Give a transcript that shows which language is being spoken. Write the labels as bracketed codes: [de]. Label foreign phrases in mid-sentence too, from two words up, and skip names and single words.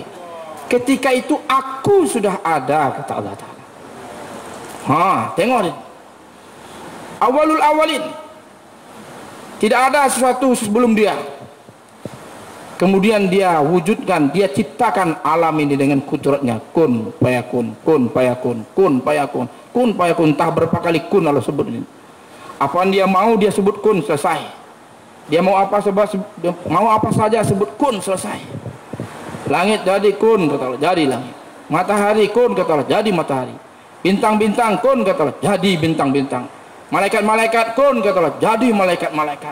[ms] Ketika itu aku sudah ada, kata Allah Ta'ala. Tengok ini. [ar] أول الأولين. [ms] Tidak ada sesuatu sebelum dia. Kemudian dia wujudkan, dia ciptakan alam ini dengan kudratnya. [ar] كن فيكون كن فيكون كن فيكون كن فيكون. [ms] Entah berapa kali kun Allah sebut ini. Apa yang dia mau dia sebut kun, selesai. Dia mau apa saja sebut kun, selesai. Langit jadi kun, kata Allah, jadi langit. Matahari kun, kata Allah, jadi matahari. Bintang-bintang kun, kata Allah, jadi bintang-bintang. Malaikat-malaikat kun, kata Allah, jadi malaikat-malaikat.